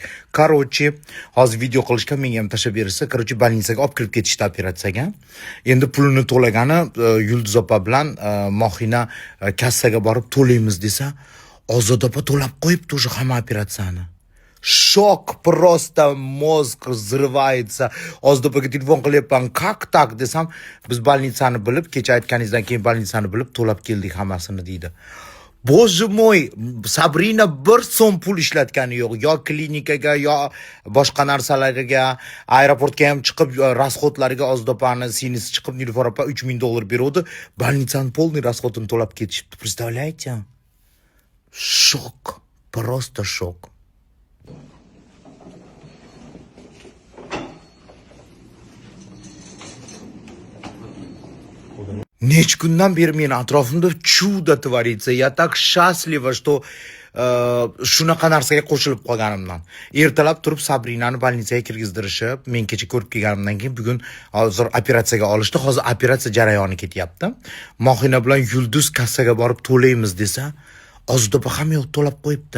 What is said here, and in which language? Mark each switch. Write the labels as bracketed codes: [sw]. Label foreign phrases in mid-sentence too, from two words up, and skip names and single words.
[uz] Короче, hozir video qilishga menga ham tashlab bersa, короче, больницаga olib kirib ketishdi operatsiyaga. Endi pulini to'lagani Yulduz opa bilan Mohina kassaga borib to'laymiz desa, Ozod opa to'lab qo'yibdi o'sha hamma operatsiyani. [ru] Shok, просто mozg взрывается. [uz] Ozod opaga telefon qilyapman, [ru] как так [uz] desam, biz больницani bilib, kecha aytganingizdan keyin больницani bilib to'lab keldik hammasini deydi. [ru] Боже мой, [uz] Sabrina bir so'm pul ishlatgani yo'q. Yo klinikaga, yo boshqa narsalarga, aeroportga ham chiqib, расходlariga Ozod opani sinisi chiqib, Nilufar opa $3000 beruvdi. [ru] Больницаning полный расходini [uz] to'lab ketishibdi. Представляете? Shok, просто shok. Necha kundan beri meni atrofimda [ru] чудо творится. Я так счастлива, что [uz] shunaqa narsaga qo'shilib qolganimdan. Ertalab turib Sabrinani больницаga kirgizdirishib, men kecha ko'rib kelganimdan keyin bugun hozir operatsiyaga olishdi. Hozir operatsiya jarayoni ketyapti. Mohina bilan Yulduz kassaga borib to'laymiz desa, Ozod opa ham yo'q to'lab qo'yibdi.